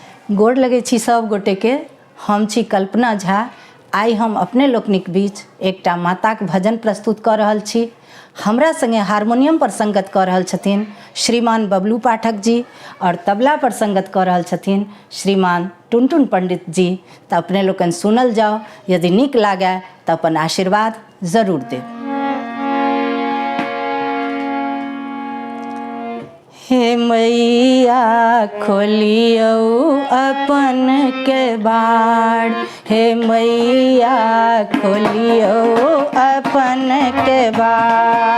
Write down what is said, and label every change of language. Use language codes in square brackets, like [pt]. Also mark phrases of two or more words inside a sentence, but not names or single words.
[mai] गोड़ लगे छी सब गोटे के। हम छी कल्पना झा। आई हम अपने लोकनिक बीच एकटा माताक भजन प्रस्तुत कर रहल छी। हमरा संगे हारमोनियम पर संगत कर रहल छथिन श्रीमान बबलू पाठक जी और तबला पर संगत कर रहल छथिन श्रीमान टुनटुन पंडित जी। तो अपने लोकन सुनल जाओ, यदि नीक लागे तो अपन आशीर्वाद जरूर देव। हे मैया खोलियो अपन के बाड़, हे मैया खोलियो अपन के बाड़।